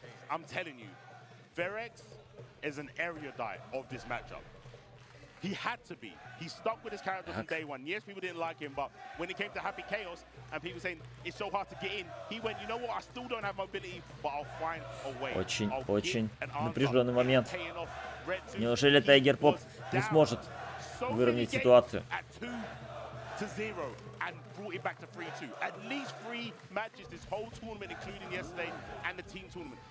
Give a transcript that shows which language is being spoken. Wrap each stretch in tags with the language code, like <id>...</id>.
<en>I'm telling you, Verix is an area die of this matchup. He had to be. He stuck with his character from day one. Yes, people didn't like him, but when it came to Happy Chaos and people saying it's so hard to get in, he went, you know what, I still don't have mobility, but I'll find a way.</en> <ru>Очень напряженный момент. Неужели Тайгер Поп не сможет выровнять ситуацию?</ru> <en>And brought it back to 3-2. At least 3 matches this whole tournament, including yesterday and the team tournament.</en>